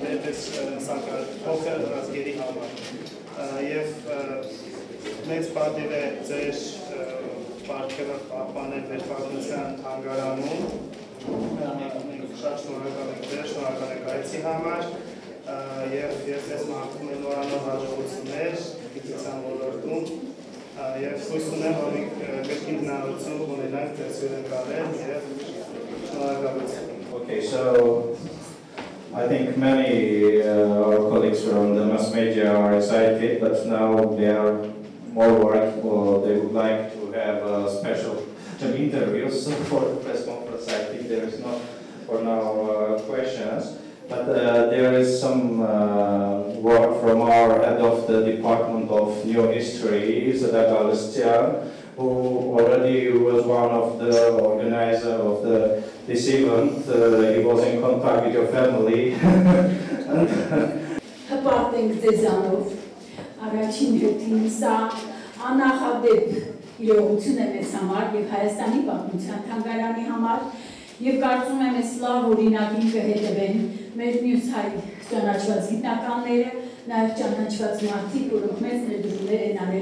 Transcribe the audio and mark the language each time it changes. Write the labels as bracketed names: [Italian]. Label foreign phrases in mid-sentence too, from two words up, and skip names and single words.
[Armenian] մերպես փոքր ազգերի համար։ Եվ մեծ պատիվ է ձեր պարգևը պահպանել մեր պատմության թանգարանում։ Մենք շատ շնորհակալ ենք ձեր, շնորհակալ ենք այցի համար, և ես ձեզ մաղթում եմ նորանոր հաջողություններ գիտության ոլորտում, և հույս ունեմ, որ մենք կրկին հնարավորություն ունենանք ձեզ հյուրընկալել և շնորհակալություն։ [English] Okay, so I think many our colleagues from the mass media are excited, but now they are more work, or they would like to have a special interviews for the press conference. I think there is not for now questions, but there is some work from our head of the Department of New History, Արտեմ, who already was one of the organizers of this event. He was in contact with your family. [Armenian] Առաջին հերթին սա աննախադեպ իրողություն է մեզ համար և Հայաստանի պատմության թանգարանի համար, և կարծում եմ ես լավ օրինակին կհետևեն մեր մյուս հայ ճանաչված գիտնականները, նաև ճանաչված մարդիկ, որոնք մեծ ներդրումներ են արել